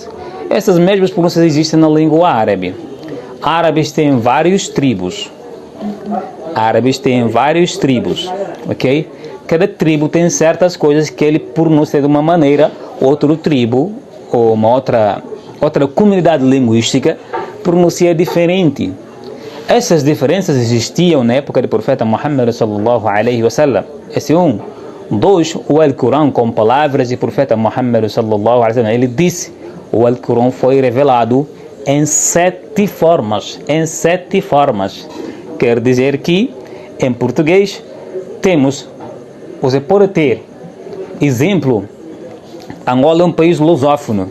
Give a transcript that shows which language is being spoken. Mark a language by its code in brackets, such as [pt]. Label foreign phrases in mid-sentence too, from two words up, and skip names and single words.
[pt] Essas mesmas pronúncias existem na língua árabe. Árabes têm várias tribos, ok? Cada tribo tem certas coisas que ele pronuncia de uma maneira, outra tribo ou uma outra comunidade linguística pronuncia diferente. Essas diferenças existiam na época do profeta Muhammad [ar] صلى الله عليه وسلم. [pt] Esse é um. 2, o Alcorão com palavras do profeta Muhammad [ar] صلى الله عليه وسلم. [pt] Ele disse, o Alcorão foi revelado em 7 formas. Quer dizer que em português você pode ter, exemplo, Angola é um país lusófono.